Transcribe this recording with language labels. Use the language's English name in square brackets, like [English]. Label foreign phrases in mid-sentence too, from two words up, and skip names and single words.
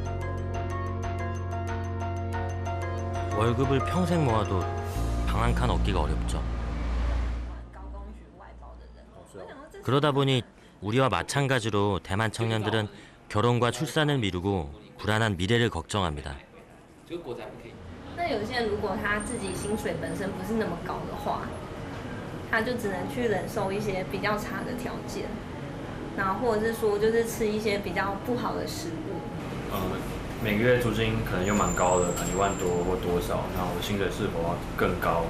[Korean] 월급을 평생 모아도 방 한 칸 얻기가 어렵죠. 그러다 보니 우리와 마찬가지로 대만 청년들은 결혼과 출산을 미루고 불안한 미래를 걱정합니다. [Chinese] 那有些人如果他自己薪水本身不是那么高的话，他就只能去忍受一些比较差的条件，然后或者是说就是吃一些比较不好的食物。每个月租金可能又蛮高的，可能1万多或多少，那我的薪水是否要更高？